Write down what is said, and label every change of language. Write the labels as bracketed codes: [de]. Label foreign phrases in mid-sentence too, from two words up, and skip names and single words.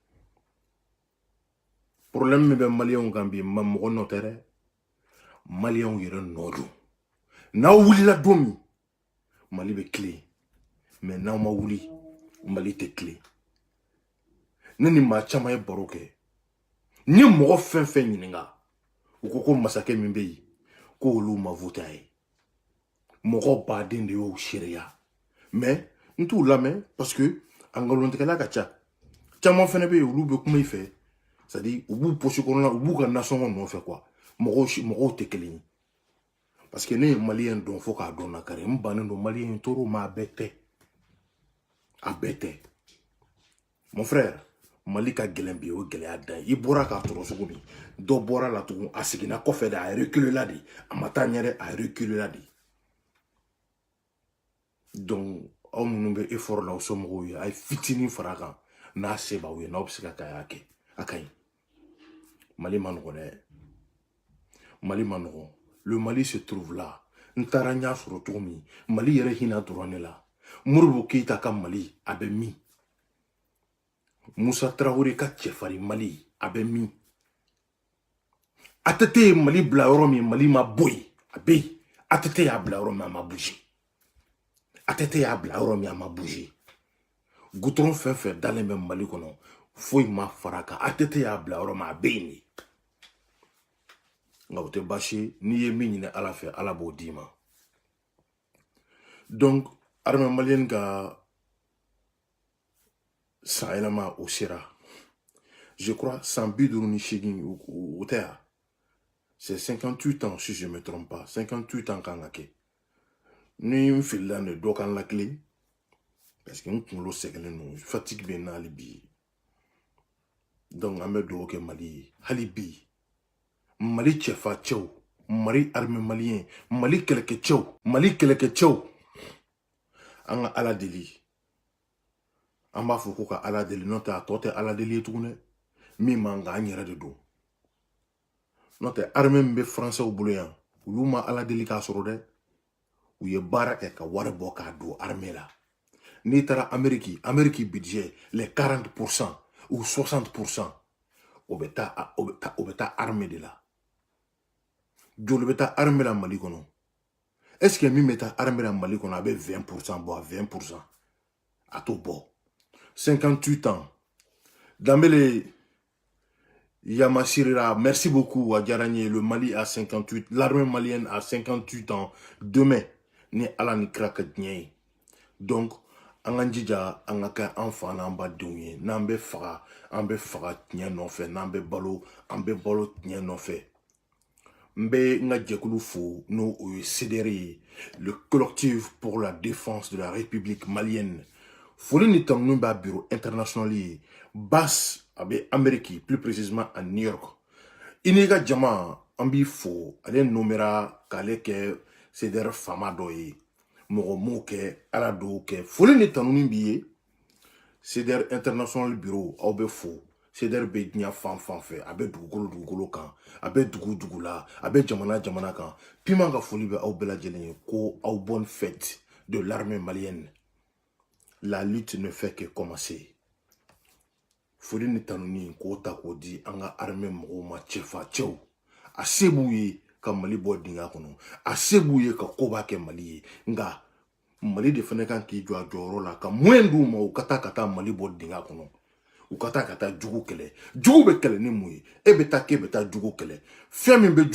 [bm] problème min bɛ maliyɛnw kan bi mɔgɔ nɔ tɛ dɛ maliyɛnw yɛrɛ nɔ don n'aw wulila don min mali bɛ tilen mais n'aw ma wuli mali tɛ tilen ne ni maa caman ye baro kɛ n ye mɔgɔ fɛn fɛn ɲininka u ko masakɛ min bɛ yen ko olu ma voté a ye mɔgɔ baden de y'o seereya mais n t'u lamɛn [fr] parce que [bm] a nkalontigɛla ka ca caman fɛnɛ bɛ yen olu bɛ kuma i fɛ [fr] c'est à dire [bm] u b'u poche kɔnɔna u b'u ka nasɔngɔ nɔfɛ quoi mɔgɔw tɛ kelen ye [fr] parce que [bm] ne ye maliyɛn dɔn fo k'a dɔn nakari n bannen don maliyɛn tɔɔrɔ ma a bɛɛ tɛ a bɛɛ tɛ [fr] mon frère [bm] mali ka gɛlɛn bi o gɛlɛya dan i bɔra k'a tɔrɔ cogo min dɔ bɔra la tugun a seginna kɔfɛ de a reculé la de a ma taa ɲɛ dɛ a reculé la de donc aw minnu bɛ effort la aw somɔgɔw ye a ye fitinin fara kan n'a se b'aw ye n'aw bɛ se ka kɛ a y'a kɛ a ka ɲi mali ma nɔgɔn dɛ mali ma nɔgɔn le [fr] Mali se trouve là [bm] n taara n y'a sɔrɔ cogo min mali yɛrɛ hinɛ dɔrɔn ne la Modibo Keyita ka mali a bɛ min Musa Traoré ka cɛfarin mali a bɛ min ATT ye mali bila yɔrɔ min mali ma bɔ yen a bɛ yen ATT y'a bila yɔrɔ min a ma bouger ATT y'a bila yɔrɔ min a ma bouger goudron fɛn fɛn dalen bɛ mali kɔnɔ foyi ma fara kan ATT y'a bila yɔrɔ min a bɛ yen de nka o tɛ baasi ye n'i ye min ɲini ala fɛ ala b'o d'i ma donc [fr] armée malienne [bm] ka san yɛlɛma o sera [fr] je crois [bm] 158 o tɛ ya [fr] c'est 58 ans si je me trompe pas 58 ans [bm] kan ka kɛ ni n filila de dɔ kan lakile parce que n kunkolo sɛgɛnnen don fatigue bɛ n na hali bi donc an bɛ dugawu kɛ mali ye hali bi mali cɛfacɛw mali [fr] armée malien [bm] mali kɛlɛkɛcɛw an ka ala deli an b'a fɔ ko ka ala deli n'o tɛ a tɔ tɛ ala deli ye tugun dɛ min man kan an yɛrɛ de don n'o tɛ armée min bɛ français bolo yan olu ma ala deli k'a sɔrɔ dɛ u ye baara kɛ ka wari bɔ k'a don armée la n'i taara Amérique [fr] budget les 40% ou 60% [bm] o bɛ taa armée de la joli bɛ taa armée la mali kɔnɔ [fr] est-ce que [bm] min bɛ taa armée la mali kɔnɔ a bɛ 20% bɔ a 20% a t'o bɔ 58 ans Dambele Yamasirira, [fr] merci beaucoup à Djaranye. Le Mali a 58, l'armée malienne a 58 ans. Demain, [bm] ni ala ni kraka. Donc, an k'an jija an ka kɛ an fa n'an ba denw ye n'an bɛ faga an bɛ faga tiɲɛ nɔfɛ n'an bɛ balo an bɛ balo tiɲɛ nɔfɛ n bɛ n ka jɛkulu fo n'o o ye CDR ye [fr] le collectif pour la défense de la République malienne [bm] foli ni tanunu b'a [fr] bureau international [bm] ye Basse a bɛ [fr] Amérique plus précisément à New York [bm] i n'i ka jama an b'i fo ale nomera k'ale kɛ CDR faama dɔ ye mɔgɔ m'o kɛ ala dɔw kɛ foli ni tanunu b'i ye CDR international bureau aw bɛ fo CDR bɛ diɲɛ fan fan fɛ a bɛ dugukolo kan a bɛ dugu la a bɛ jamana kan piment ka foli bɛ aw bɛɛ lajɛlen ye ko aw [fr] bonne fête de l'armée malienne la lutte ne fait que commencer [bm] foli ni tanuni k'o ta k'o di an ka armée mɔgɔw ma cɛfa cɛw a se b'u ye ka Mali bɔ dingɛ kɔnɔ a se b'u ye ka koba kɛ Mali ye nka Mali de fana kan k'i jɔ a jɔyɔrɔ la ka moyen d'u ma u ka taa Mali bɔ dingɛ kɔnɔ u ka taa jugu kɛlɛ jugu bɛ kɛlɛ ni mun ye e bɛ taa k'e bɛ taa jugu kɛlɛ fɛn min bɛ